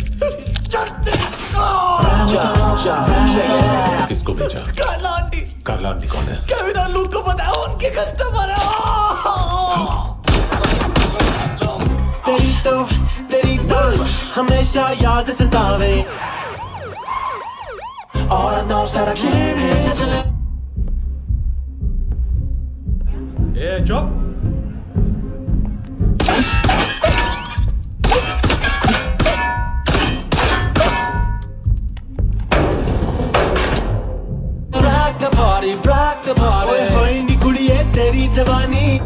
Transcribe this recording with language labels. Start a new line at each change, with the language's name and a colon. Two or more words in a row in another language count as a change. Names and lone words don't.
Hindi: किसको भेजा? कार्ला आंटी कौन है? केविन लूक को बताओ, उनके कस्टमर है। तेरी तो हमेशा याद सतावे।
English: All I know is that I can't.
Hindi: ए चुप।
English: Rock the party.
Punjabi: ਓਏ ਹੋਏ ਨੀ ਕੁੜੀਏ ਤੇਰੀ ਜਵਾਨੀ।